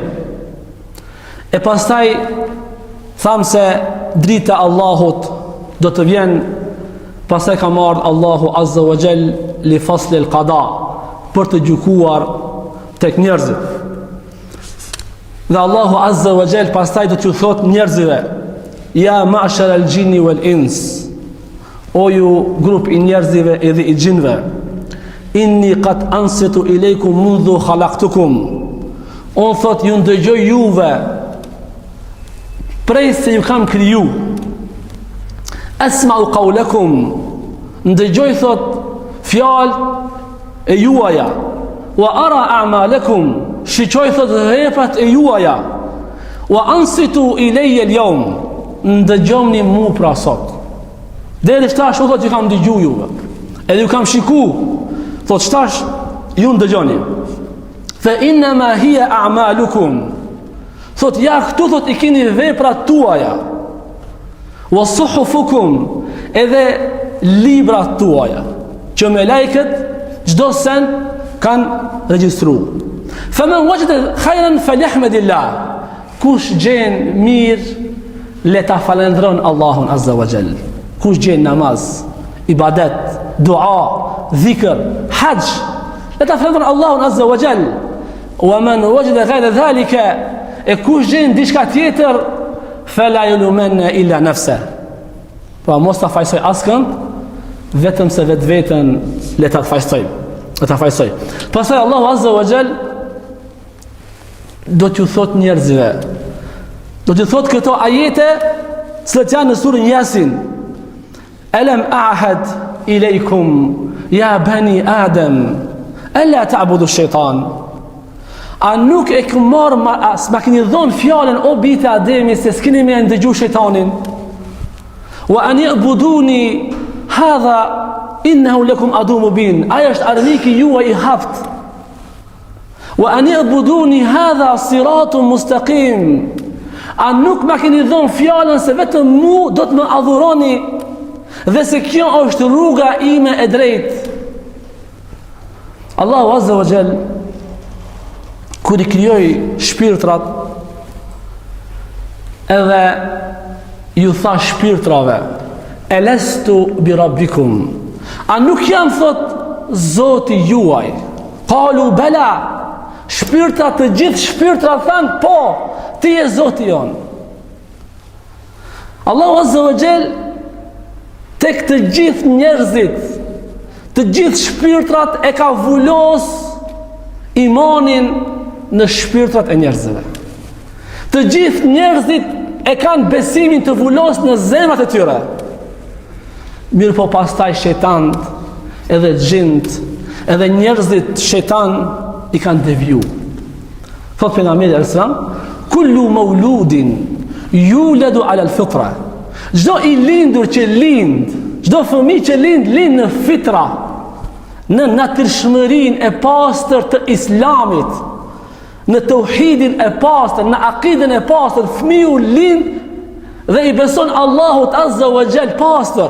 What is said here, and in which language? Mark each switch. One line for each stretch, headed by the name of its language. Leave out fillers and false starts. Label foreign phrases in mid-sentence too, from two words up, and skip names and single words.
Albanian: E pastaj thamë se drita Allahut do të vjen, pastaj ka marrë
Arabic: الله عز وجل لفصل القضاء,
Albanian: për të gjykuar tek njerëzit. Dhe
Arabic: الله عز وجل
Albanian: pastaj do t'ju thot njerëzive:
Arabic: يا معشر الجن والإنس,
Albanian: o ju grup i njerëzive edhe i gjinve,
Arabic: إني قد أنصت إليكم منذ خلقتكم,
Albanian: unë thot ju ndëgjoj juve prej se ju kam kriju,
Arabic: أسمع قولكم,
Albanian: ndëgjoj thot fjalë e juaja,
Arabic: وأرى أعمالكم,
Albanian: shiqoj thot veprat e juaja,
Arabic: وأنصتوا إلي اليوم,
Albanian: ndëgjoni mu pra sot. Deri shtash u thot që kam dëgju juve, edhe ju kam shiku, thot shtash ju ndëgjoni.
Arabic: فإنما هي أعمالكم,
Albanian: thot ja këtu thot i keni veprat tuaja,
Arabic: وصحفكم,
Albanian: edhe librat tuaja, që me lajket çdo sen kanë regjistru.
Arabic: فمن وجد خيرا فليحمد الله,
Albanian: kush gjen mirë le ta falendron Allahun
Arabic: عز وجل.
Albanian: Kush gjen namaz, ibadet, dua, dhikr, hajj, le ta falendron Allahun
Arabic: عز وجل. ومن وجد غير ذلك,
Albanian: e kush gjen diçka tjetër,
Arabic: فلا يلومن إلا نفسه,
Albanian: pra mos ta fajsoj askënd, vetëm se vetveten le ta fajsoj. Pastaj
Arabic: الله عز وجل
Albanian: do t'ju thot njerëzve, do t'ju thot këto ajete që janë në surën Yasin:
Arabic: ألم أعهد إليكم يا بني آدم ألا تعبدوا الشيطان,
Albanian: a nuk e kam marrë ma keni dhënë fjalën o bijtë e Ademi se s'keni me ndëgju shejtanin,
Arabic: وأن يعبدوني هذا إنه لكم عدو مبين,
Albanian: aja është armiki juaj i hapt,
Arabic: وأن اعبدوني هذا صراط مستقيم,
Albanian: a nuk ma keni dhënë fjalën se vetëm mu do të më adhuroni dhe se kjo është rruga ime e drejtë.
Arabic: الله عز وجل
Albanian: kur i krijoi shpirtrat, edhe ju tha shpirtrave:
Arabic: ألست بربكم,
Albanian: a nuk jam thot Zoti juaj?
Arabic: قالوا بلى,
Albanian: shpirtrat të gjithë shpirtrat thanë po, ti je Zoti jon.
Arabic: الله عز وجل
Albanian: tek të gjithë njerëzit, të gjithë shpirtrat e ka vullos imanin në shpirtrat e njerëzve. Të gjithë njerëzit e kanë besimin të vullos në zemrat e tyre. Mirë po pastaj shejtant, edhe xhint, edhe njerëzit shejtan i kanë deviju. Thot pejgamberi
Arabic: صلى الله عليه وسلم كل مولود يولد على الفطرة,
Albanian: Çdo i lindur që lind, çdo fëmijë që lind në fitra, në natyrshmërinë e pastër të Islamit, në tauhidin e pastër, në akiden e pastër, fëmiu lind dhe i beson Allahut
Arabic: عز وجل
Albanian: pastër.